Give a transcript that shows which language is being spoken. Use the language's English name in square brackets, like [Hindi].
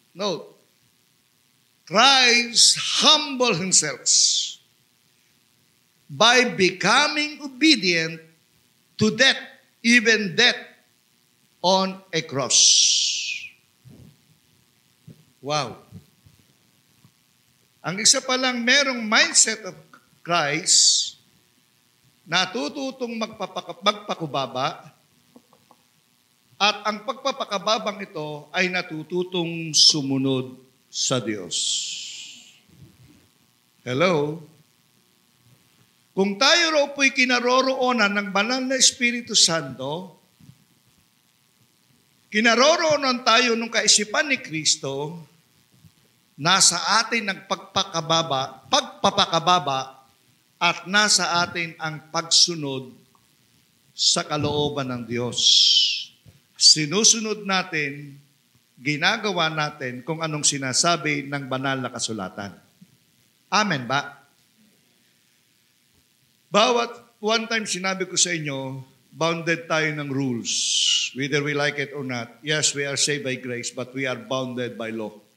[English] Note, Christ humbled Himself by becoming obedient to death, even death on a cross. Wow. [Filipino] Ang isa pa lang merong [English] mindset of Christ, [Filipino] natututong magpakubaba, at ang pagpapakababang ito ay natututong sumunod sa Diyos. Hello? Kung tayo raw po'y kinaroroonan ng banal na Espiritu Santo, kinaroroonan tayo ng kaisipan ni Kristo, nasa atin ang pagpapakababa at nasa atin ang pagsunod sa kalooban ng Diyos. Sinusunod natin, ginagawa natin kung anong sinasabi ng banal na kasulatan. Amen ba? [English] One time [Filipino] sinabi ko sa inyo, [English] bounded [Filipino] tayo ng rules. [English] Whether we like it or not. Yes, we are saved by grace, but we are bounded by law.